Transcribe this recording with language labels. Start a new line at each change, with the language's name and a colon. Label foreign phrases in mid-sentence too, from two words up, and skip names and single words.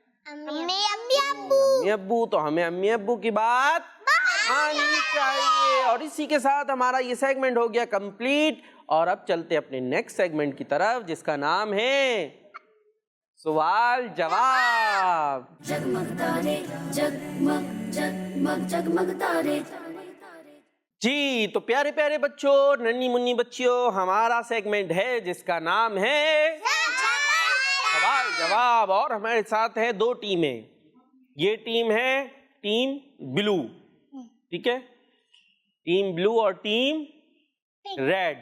Urdu: امی ابو. تو ہمیں امی ابو کی بات ماننی چاہیے. اور اسی کے ساتھ ہمارا یہ سیگمنٹ ہو گیا کمپلیٹ، اور اب چلتے اپنے
English: next segment
Urdu: کی طرف جس کا نام ہے سوال جواب. جگمگ تارے جگمگ جگمگ جگمگ تارے جی تو پیارے پیارے بچوں، ننھی منی بچیوں، ہمارا سیگمنٹ ہے جس کا نام ہے سوال جواب. اور ہمارے ساتھ ہے دو ٹیمیں. یہ ٹیم ہے
English: team blue,
Urdu: ٹھیک ہے،
English: team blue
Urdu: اور
English: team red.